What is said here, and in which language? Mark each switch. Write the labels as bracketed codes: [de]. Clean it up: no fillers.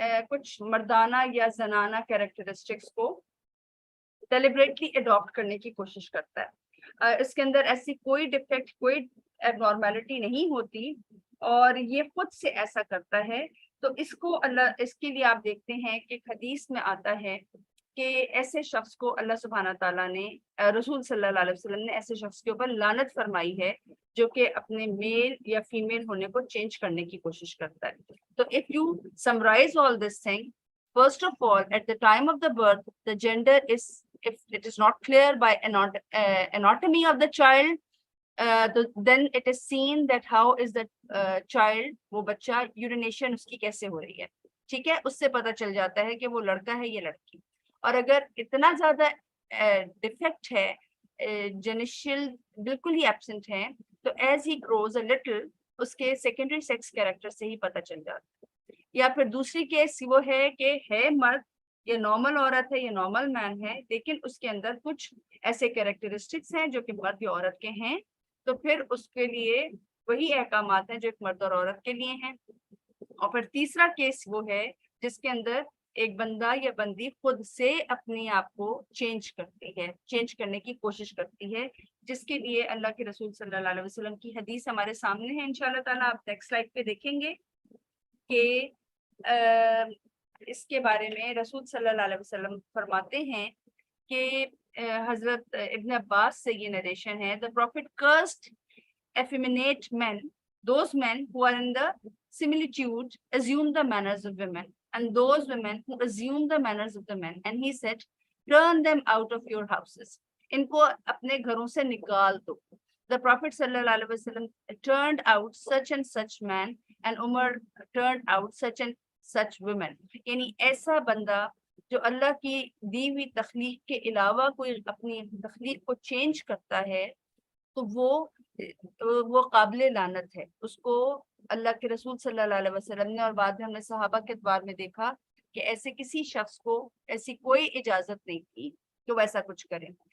[ur] کچھ مردانہ یا زنانہ کیریکٹرسٹکس کو ڈیلیبریٹلی اڈاپٹ کرنے کی کوشش کرتا ہے۔ اس کے اندر ایسی کوئی ڈیفیکٹ، کوئی ایب نارمیلٹی نہیں ہوتی، اور یہ خود سے ایسا کرتا ہے۔ تو اس کو اس کے لیے آپ دیکھتے ہیں کہ حدیث میں آتا ہے کہ ایسے شخص کو اللہ سبحانہ تعالیٰ نے رسول صلی اللہ علیہ وسلم نے ایسے شخص کے اوپر لعنت فرمائی ہے جو کہ اپنے میل یا فیمیل ہونے کو چینج کرنے کی کوشش کرتا ہے. [en] تو if you summarize all this thing, first of all, at the time of the birth, the gender is, if it is not clear by anatomy of the child, then it is seen that how is the child, [ur] وہ بچہ [en] urination [ur] اس کی کیسے ہو رہی ہے, ٹھیک ہے, اس سے پتہ چل جاتا ہے کہ وہ لڑکا ہے یا لڑکی. اور اگر اتنا زیادہ ڈیفیکٹ ہے, جینیشل بالکل ہی ایبسنٹ ہے, تو [en] as he grows a little [ur] اس کے سیکنڈری سیکس کیریکٹر سے ہی پتہ چل جاتا ہے. یا پھر دوسری کیس وہ ہے کہ ہے مرد یا نارمل عورت ہے یا نارمل مین ہے, لیکن اس کے اندر کچھ ایسے کیریکٹرسٹکس ہیں جو کہ مرد یا عورت کے ہیں, تو پھر اس کے لیے وہی احکامات ہیں جو ایک مرد اور عورت کے لیے ہیں. اور پھر تیسرا کیس وہ ہے جس کے اندر ایک بندہ یا بندی خود سے اپنے آپ کو چینج کرتی ہے, چینج کرنے کی کوشش کرتی ہے, جس کے لیے اللہ کے رسول صلی اللہ علیہ وسلم کی حدیث ہمارے سامنے ہے. انشاءاللہ تعالیٰ آپ نیکسٹ سلائڈ پہ دیکھیں گے کہ اس کے بارے میں رسول صلی اللہ علیہ وسلم فرماتے ہیں کہ حضرت ابن عباس سے یہ نریشن ہے, [en] the prophet cursed effeminate men, those men who are in the similitude assume the manners of women, and those women who assume the manners of the men, and he said, turn them out of your houses. [ur] ان کو اپنے گھروں سے نکال دو. [en] The Prophet sallallahu alaihi wasallam turned out such and such man, and Umar turned out such and such women. [ur] یعنی ایسا بندہ جو اللہ کی دی ہوئی تخلیق کے علاوہ کوئی اپنی تخلیق کو چینج کرتا ہے, تو وہ قابل لعنت ہے. اس کو اللہ کے رسول صلی اللہ علیہ وسلم نے اور بعد میں ہم نے صحابہ کے اعتبار میں دیکھا کہ ایسے کسی شخص کو ایسی کوئی اجازت نہیں تھی کہ وہ ایسا کچھ کرے.